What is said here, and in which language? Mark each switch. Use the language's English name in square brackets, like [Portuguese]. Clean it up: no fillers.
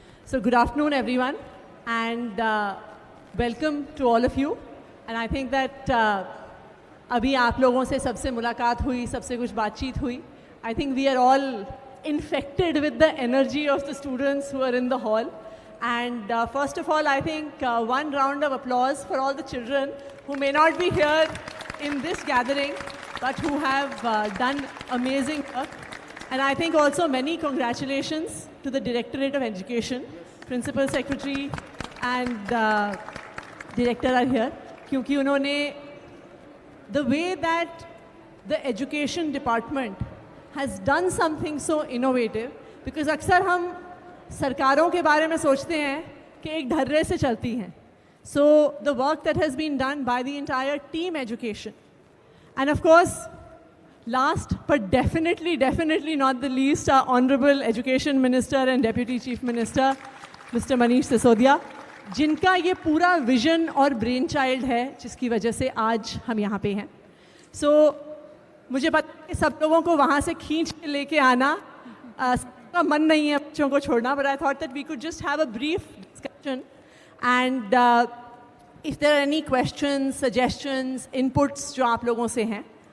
[English] So good afternoon, everyone, and welcome to all of you. And I think that [Hindi] अभी आप लोगों से सबसे मुलाकात हुई, सबसे कुछ बातचीत हुई. [English] I think we are all infected with the energy of the students who are in the hall. And first of all, I think one round of applause for all the children who may not be here in this gathering, but who have done amazing work. And I think also many congratulations to the Directorate of Education, Principal Secretary and Director are here, [Hindi] क्योंकि उन्होंने [English] the way that the Education Department has done something so innovative, because [Hindi] अक्सर हम सरकारों के बारे में सोचते हैं कि एक ढर्रे से चलती हैं. [English] So the work that has been done by the entire team education. And of course, last but definitely not the least, our Honorable Education Minister and Deputy Chief Minister, Mr. [Hindi] Manish Sisodia, जिनका ये पूरा vision और brain child है जिसकी वजह से आज हम यहाँ पे हैं. So मुझे पता है सब लोगों को वहाँ से खींच के लेके आना सबका मन नहीं है बच्चों को छोड़ना, [English] but I thought that we could just have a brief discussion and if there are any questions, suggestions, inputs [Hindi] जो आप लोगों से हैं.